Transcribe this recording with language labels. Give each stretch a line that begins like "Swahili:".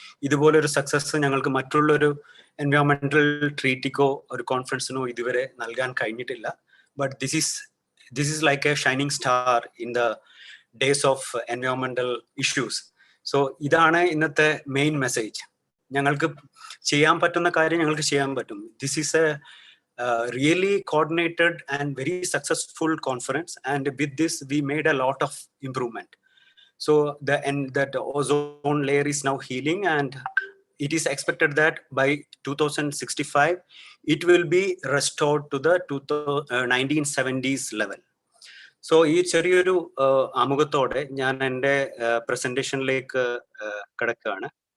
Malayalam: ഇതുപോലൊരു സക്സസ് ഞങ്ങൾക്ക് മറ്റുള്ളൊരു എൻവയോൺമെന്റൽ ട്രീറ്റിക്കോ ഒരു കോൺഫറൻസിനോ ഇതുവരെ നൽകാൻ കഴിഞ്ഞിട്ടില്ല.
English: But this is like A shining star in the days of എൻവയോൺമെന്റൽ issues.
Malayalam: So ഇതാണ് ഇന്നത്തെ മെയിൻ മെസ്സേജ്. ഞങ്ങൾക്ക് ചെയ്യാൻ പറ്റുന്ന കാര്യം ഞങ്ങൾക്ക് ചെയ്യാൻ പറ്റും.
English: This is a really coordinated and very successful conference, and with this we made a lot of improvement. So that ozone layer is now healing, and it is expected that by 2065 it will be restored to the 1970s level.
Malayalam: So ഈ ചെറിയൊരു ആമുഖത്തോടെ ഞാൻ എൻ്റെ പ്രസന്റേഷനിലേക്ക് കടക്കുകയാണ്.